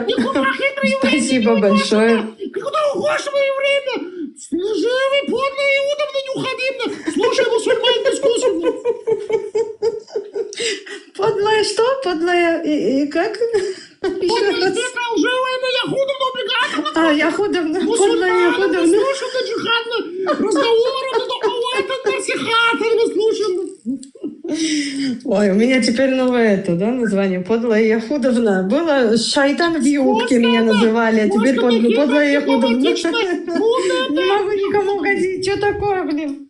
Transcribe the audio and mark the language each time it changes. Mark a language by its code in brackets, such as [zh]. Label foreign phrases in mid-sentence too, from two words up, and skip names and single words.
[ru] Спасибо большое. Куда уходишь в мое время? Живый, подлый, Иудовна, неуходимна. Слушай, мусульман дискуссию. Подлая что? Подлая и как? Подлая это лживая, Яхудовна, облигатовна. Яхудовна, подлая Яхудовна. Слушай, джихадна, разговоры, это насихаты, слушай. Ой, у меня теперь новое название. Подлая Яхудовна. Было шайтан в юбке меня называли, а теперь подлая Яхудовна. Не могу никому угодить. Что такое, блин?